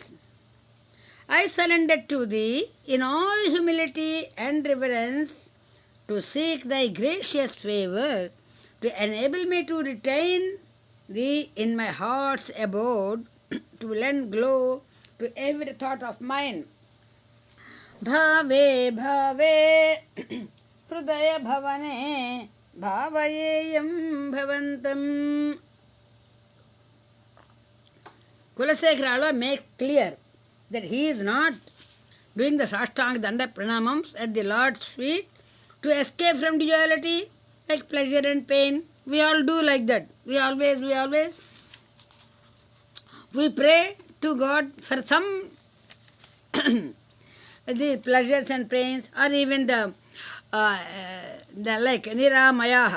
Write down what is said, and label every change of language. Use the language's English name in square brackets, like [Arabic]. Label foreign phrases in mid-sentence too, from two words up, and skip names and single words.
[English] I surrender to thee in all humility and reverence to seek thy gracious favor, to enable me to retain thee in my heart's abode, to lend glow to every thought of mine. [Sanskrit] Bhave bhave hrudaya bhavane bhavayeyam bhavantam. [English] Kulasekara Alvar makes clear that he is not doing the [Sanskrit] Sashtanga Danda Pranamams [English] at the Lord's feet to escape from duality like pleasure and pain. We all do like that. We always pray to God for some the pleasures and pains, or even the like Niramayaha.